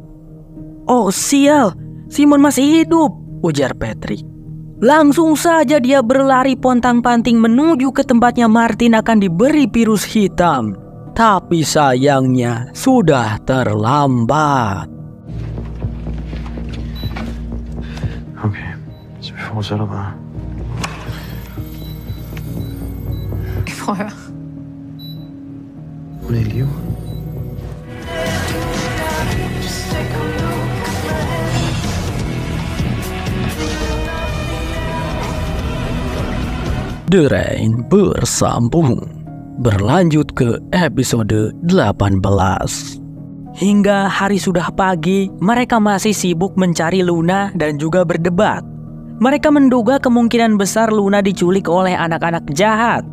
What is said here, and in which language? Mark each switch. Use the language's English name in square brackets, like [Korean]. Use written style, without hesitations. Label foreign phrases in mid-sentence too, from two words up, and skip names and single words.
[Indonesian] "Oh sial, Simon masih hidup," ujar Patrick. Langsung saja dia berlari pontang-panting menuju ke tempatnya Martin akan diberi virus hitam. Tapi sayangnya sudah terlambat. [Danish] Ok, så vi fortsætter bare. Prøv at høre. Hun er i live. [Indonesian] The Rain bersambung, berlanjut ke episode 18. Hingga hari sudah pagi, mereka masih sibuk mencari Luna dan juga berdebat. Mereka menduga kemungkinan besar Luna diculik oleh anak-anak jahat.